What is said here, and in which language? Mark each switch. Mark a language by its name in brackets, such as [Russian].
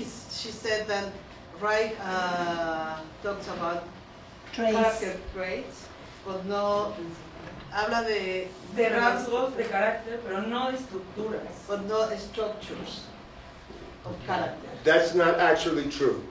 [English] She said that Reich talks about character traits, but [Spanish] no habla de rasgos de carácter, pero no de estructuras. [English] But no structures of character. That's not actually true.